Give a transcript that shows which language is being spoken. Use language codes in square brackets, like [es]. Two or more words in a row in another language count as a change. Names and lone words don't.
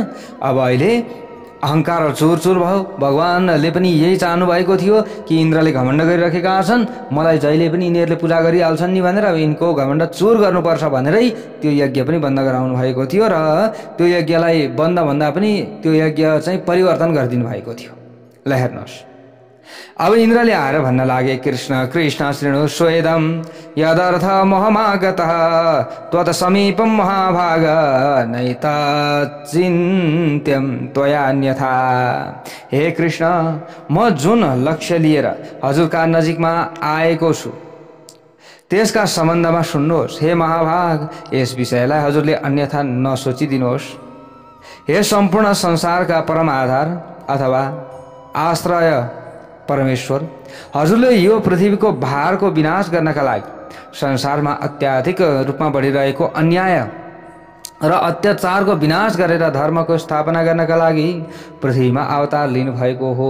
[ne] अब अहिले अहङ्कार चुर भयो। भगवानले पनि यही चाहनु भएको थियो कि इन्द्रले घमण्ड गरिराखेका छन्, मलाई जहिले पनि यिनीहरूले पूजा गरिहाल्छन् नि भनेर, अब यिनको घमण्ड चुर गर्नुपर्छ भनेरै त्यो यज्ञ पनि बन्द गराउनु भएको थियो र त्यो यज्ञलाई बन्द भन्दा पनि त्यो यज्ञ चाहिँ परिवर्तन गरिदिनु भएको थियो। ल हेर्नुहोस्, अब इन्द्रले आएर भन्न लागे, [sa] कृष्ण कृष्ण शृणु स्वेदम यदर्थ मोहमागतः त्वत् समीपम महाभाग नैता चिन्त्यम त्वयान्यथा। [ne] हे कृष्ण, म जुन लक्ष्य लिएर हजुरका नजिकमा आएको छु त्यसका सम्बन्धमा सुन्नुहोस्। हे महाभाग, यस विषयलाई हजुरले अन्यथा नसोचिदिनुहोस्। हे सम्पूर्ण संसारका परम आधार अथवा आश्रय परमेश्वर, हजुरले यो पृथ्वीको भारको विनाश गर्नका लागि संसारमा अत्याधिक रूपमा बढिरहेको अन्याय र अत्याचारको विनाश गरेर धर्मको स्थापना गर्नका लागि पृथ्वीमा अवतार लिनुभएको हो।